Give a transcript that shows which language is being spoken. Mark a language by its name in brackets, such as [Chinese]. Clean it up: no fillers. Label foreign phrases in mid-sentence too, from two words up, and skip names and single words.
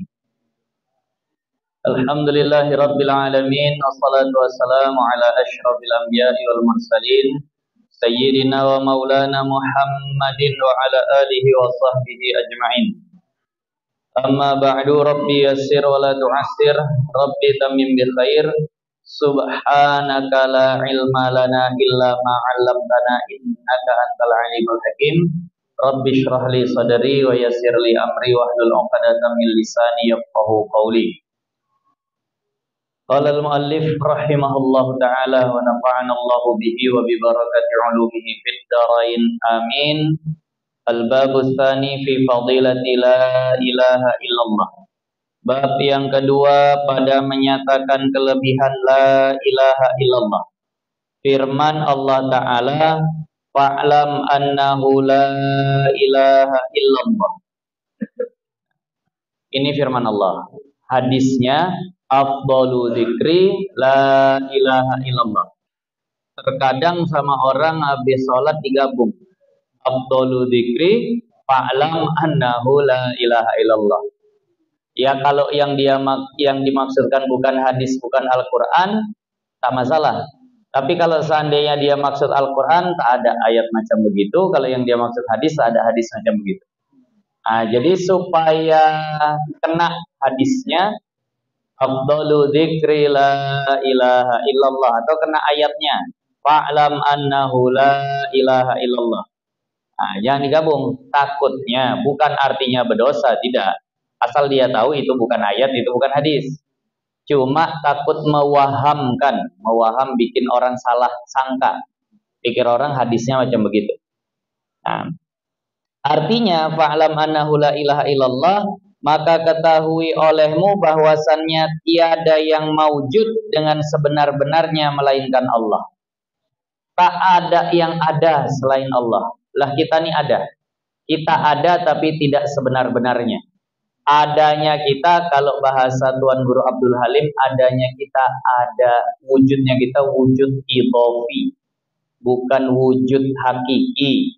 [Arabic] الحمد لله رب العالمين، والصلاة والسلام على أشرف الأنبياء والمرسلين سيدنا ومولانا محمد وعلى آله وصحبه أجمعين. أما بعد، رب يسر ولا تعسر، رب تمم بالخير. سبحانك لا علم لنا إلا ما علمتنا إنك أنت العليم الحكيم. رب اشرح لي صدري ويسر لي أمري واحلل عقدة من لساني يفقهوا قولي. قال المؤلف رحمه الله تعالى ونفعنا الله به وببركة علومه في الدارين آمين. الباب الثاني في فضيلة لا إله إلا الله. [Indonesian] Bab yang kedua pada menyatakan kelebihan [Arabic] لا إله إلا الله. Firman الله تعالى، فاعلم أنه لا إله إلا الله. [Indonesian] Ini firman Allah. Hadisnya, [Arabic] أفضل الذكر لا إله إلا الله. [Indonesian] Terkadang sama orang habis sholat digabung. [Arabic] أفضل الذكر فاعلم أنه لا إله إلا الله. [Indonesian] Ya kalau yang dimaksudkan bukan hadis, bukan Al-Quran, tak masalah. Tapi kalau seandainya dia maksud Al-Quran, tak ada ayat macam begitu. Kalau yang dia maksud hadis, tak ada hadis macam begitu. Nah, jadi supaya kena hadisnya, [Arabic] أفضل الذكر لا إله إلا الله, [Indonesian] atau kena ayatnya [Arabic] فاعلم أنه لا إله إلا الله. [Indonesian] Nah, jangan digabung. Takutnya bukan artinya berdosa, tidak. Asal dia tahu itu bukan ayat, itu bukan hadis. Cuma takut mewaham bikin orang salah sangka. Pikir orang hadisnya macam begitu. Nah, artinya [Arabic] فاعلم أنه لا إله إلا الله, [Indonesian] maka ketahui olehmu bahwasannya tiada yang maujud dengan sebenar-benarnya melainkan Allah. Tak ada yang ada selain Allah. Lah kita ini ada. Kita ada tapi tidak sebenar-benarnya. Adanya kita, kalau bahasa Tuan Guru Abdul Halim, adanya kita ada, wujudnya kita wujud idhofi, bukan wujud hakiki.